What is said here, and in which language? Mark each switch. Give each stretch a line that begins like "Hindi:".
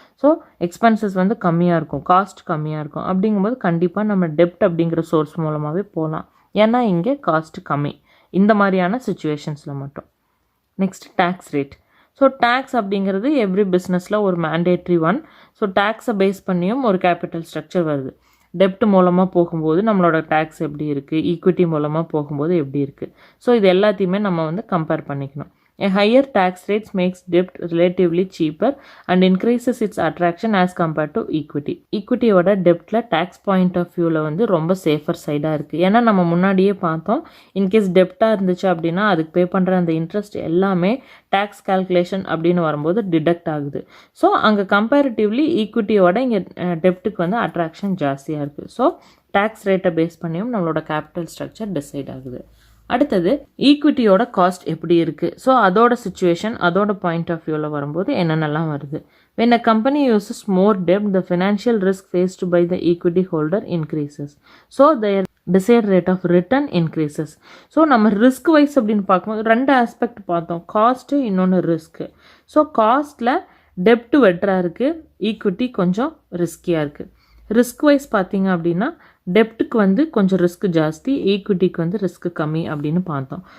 Tamil: So expenses வந்து கம்மியாக இருக்கும், காஸ்ட் கம்மியாக இருக்கும். அப்படிங்கும்போது கண்டிப்பாக நம்ம டெப்ட் அப்படிங்கிற சோர்ஸ் மூலமாகவே போகலாம், ஏன்னா இங்கே காஸ்ட் கம்மி இந்த மாதிரியான சுச்சுவேஷன்ஸில் மட்டும். Next tax rate. So tax அப்படிங்கிறது எவ்ரி பிஸ்னஸில் ஒரு மேண்டேட்ரி ஒன். ஸோ டேக்ஸை பேஸ் பண்ணியும் ஒரு கேபிட்டல் ஸ்ட்ரக்சர் வருது. டெப்ட் மூலமாக போகும்போது நம்மளோட டேக்ஸ் எப்படி இருக்குது, ஈக்விட்டி மூலமாக போகும்போது எப்படி இருக்குது. ஸோ இது எல்லாத்தையுமே நம்ம வந்து கம்பேர் பண்ணிக்கணும்.
English: A higher tax rate makes debt relatively cheaper and increases its attraction as compared to equity.
Tamil: ஈக்விட்டியோட டெப்டில் tax point of வியூவில் வந்து ரொம்ப சேஃபர் சைடாக இருக்குது. ஏன்னா நம்ம முன்னாடியே பார்த்தோம், இன்கேஸ் டெப்டாக இருந்துச்சு அப்படின்னா அதுக்கு பே பண்ணுற அந்த இன்ட்ரெஸ்ட் எல்லாமே டேக்ஸ் கால்குலேஷன் அப்படின்னு வரும்போது டிடக்ட் ஆகுது. ஸோ அங்கே கம்பேரிட்டிவ்லி ஈக்விட்டியோட இங்கே டெப்ட்டுக்கு வந்து அட்ராக்ஷன் ஜாஸ்தியாக இருக்குது. ஸோ டேக்ஸ் ரேட்டை பேஸ் பண்ணியும் நம்மளோட கேபிட்டல் ஸ்ட்ரக்சர் டிசைட் ஆகுது. அடுத்தது ஈக்விட்டியோட காஸ்ட் எப்படி இருக்குது. ஸோ அதோட சுச்சுவேஷன், அதோட பாயிண்ட் ஆஃப் வியூவில் வரும்போது என்னென்னலாம் வருது.
English: when a company uses more debt, the financial risk faced by the equity holder increases. so their desired rate of return increases.
Tamil: So நம்ம ரிஸ்க் வைஸ் அப்படின்னு பார்க்கும்போது ரெண்டு ஆஸ்பெக்ட் பார்த்தோம், காஸ்ட்டு இன்னொன்று ரிஸ்க்கு. ஸோ காஸ்ட்டில் டெப்ட் வெட்டராக இருக்குது, ஈக்விட்டி கொஞ்சம் ரிஸ்கியாக இருக்குது. ரிஸ்க் வைஸ் பார்த்தீங்க அப்படின்னா டெப்ட்டுக்கு வந்து கொஞ்சம் ரிஸ்க் ஜாஸ்தி, ஈக்விட்டிக்கு வந்து ரிஸ்க் கம்மி அப்படின்னு பார்த்தோம்.